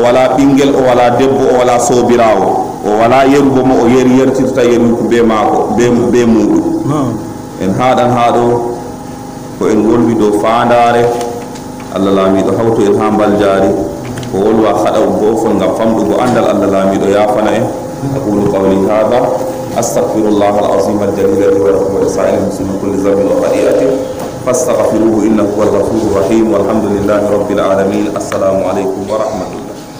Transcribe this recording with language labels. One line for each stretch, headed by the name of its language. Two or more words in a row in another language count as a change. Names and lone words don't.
Fula: wala ɓinguel o wala debbo o wala sobirawo o wala yerugo mo o yertirta yeruko be mako be muɗum en haɗan haɗo ko en wolwi dow fandare allah laamiɗo hawto en ha mbal jaari ko wolwa haɗa gofol ngam famɗugo andal allah laamiɗo yafana en
Arabic: أقول قولي هذا أستغفر الله العظيم الجليل لي ولكم ولسائر المسلمين كل ذنب وخطيئة فاستغفروه إنه هو الغفور الرحيم والحمد لله رب العالمين السلام عليكم ورحمة الله